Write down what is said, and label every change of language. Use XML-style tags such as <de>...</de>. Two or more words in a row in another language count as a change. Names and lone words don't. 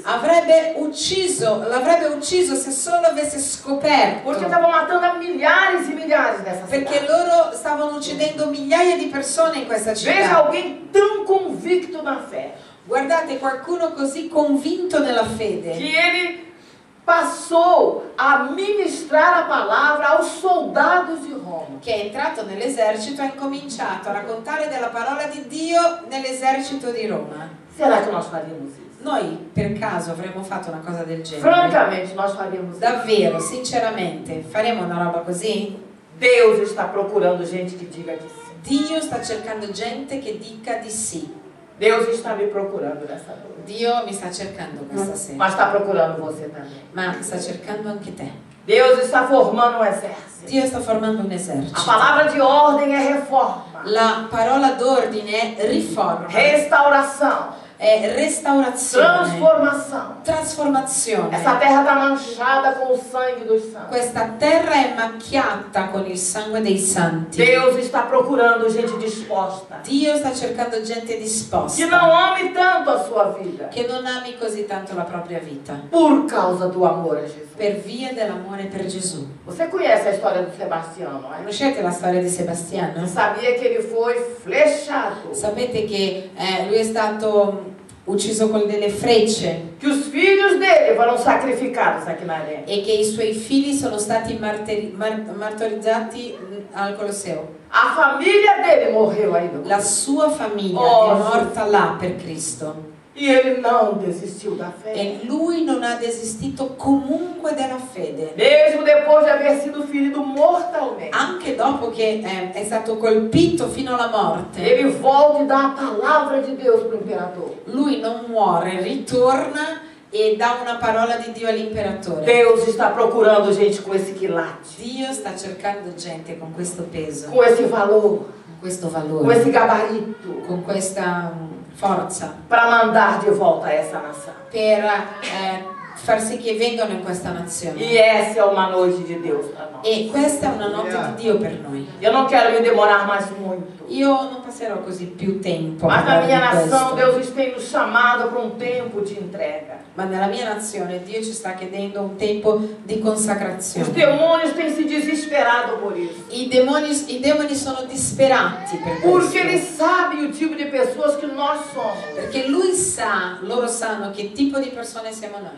<it>l'avrebbe ucciso se solo avesse scoperto.</it> <pt>Porque estava matando milhares e milhares nessa</pt> <it>Perché</it> <pt>cidade.</pt> <it>loro stavano uccidendo migliaia di persone in questa</it> <pt>Veja</pt> <it>città.</it> <pt>alguém tão convicto na fé,</pt> <it>Guardate, qualcuno così convinto nella fede,</it> <pt>que ele passou a ministrar a palavra aos soldados de Roma.</pt> <it>che è entrato nell'esercito e ha incominciato a raccontare della parola di Dio nell'esercito di Roma.</it> <pt>Será que nós faríamos isso?</pt> <it>Noi per caso avremmo fatto una cosa del genere?</it> <pt>Francamente, nós faríamos isso.</pt> <it>Davvero, sinceramente, faremo una roba così?</it> <pt>Deus está procurando gente que diga que sim.</pt> <it>Dio sta cercando gente che dica di sì.</it> <pt>Deus está me procurando nessa noite.</pt> <it>Dio mi sta cercando questa sera,</it> <pt>Mas está procurando você também.</pt> <it>ma sta cercando anche te.</it> <pt>Deus está formando um exército.</pt> <it>Dio sta formando un</it> <pt>A</pt> <it>esercito.</it> <pt>palavra de ordem é reforma,</pt> <it>La parola d'ordine è riforma,</it> <pt>restauração,</pt> <it>è restaurazione,</it> <pt>transformação.</pt> <it>trasformazione.</it> <pt>Essa terra está manchada com o sangue dos santos.</pt> <it>Questa terra è macchiata con il sangue dei santi.</it> <pt>Deus está procurando gente disposta,</pt> <it>Dio sta cercando gente</it> <pt>que</pt> <it>disposta,</it> <pt>não ame tanto a sua vida,</pt> <it>che non ami così tanto la propria vita,</it> <pt>por causa do amor a Jesus.</pt> <it>per via dell'amore per Gesù.</it> <pt>Você conhece a história do Sebastião, não é?</pt> <it>Conoscete la storia di Sebastiano?</it> <pt>Sabia que ele foi flechado,</pt> <it>Sapete che lui è stato ucciso con delle frecce</it> <pt>que os filhos dele foram sacrificados aqui na arena.</pt> <it>e che i suoi figli sono stati martorizzati al Colosseo.</it> <pt>A família dele morreu aí no</pt> <it>La sua famiglia Oh, è morta là per Cristo</it> <pt>E ele não desistiu da fé.</pt> <it>e lui non ha desistito comunque della fede.</it> <pt>Mesmo depois de haver sido ferido mortalmente.</pt> <it>Anche dopo che è stato colpito fino alla morte,</it> <pt>Ele volta e dá a palavra de Deus para o imperador.</pt> <it>lui non muore, ritorna e dà una parola di Dio all'imperatore.</it> <pt>Deus está procurando gente com esse quilate,</pt> <it>Dio sta cercando gente con questo peso,</it> <pt>com esse valor,</pt> <it>con questo</it> <pt>com</pt> <it>valore,</it> <pt>esse gabarito,</pt> <it>con questa forza</it> <pt>para mandar de volta essa nação.</pt> <it>per far sì che vengano in questa nazione.</it> <pt>E essa é uma noite de Deus para nós.</pt> <it>E questa è una notte di Dio per noi.</it> <pt>Eu não quero me demorar mais muito.</pt> <it>Io non passerò così più tempo a</it> <pt>Mas na</pt> <it>parlare</it> <pt>minha</pt> <it>di</it> <pt>nação,</pt> <it>questo.</it> <pt>Deus tem nos chamado para um tempo de entrega.</pt> <it>Ma nella mia nazione Dio ci sta chiedendo un tempo di</it> <pt>Os</pt> <it>consacrazione.</it> <pt>demônios têm se desesperado por isso.</pt> <it>I demoni sono disperati per</it> <pt>Porque Ele</pt> <it>questo.</it> <pt>sabe o tipo de pessoas que nós somos.</pt> <it>Perché Lui sa, loro sanno che tipo di persone siamo noi.</it>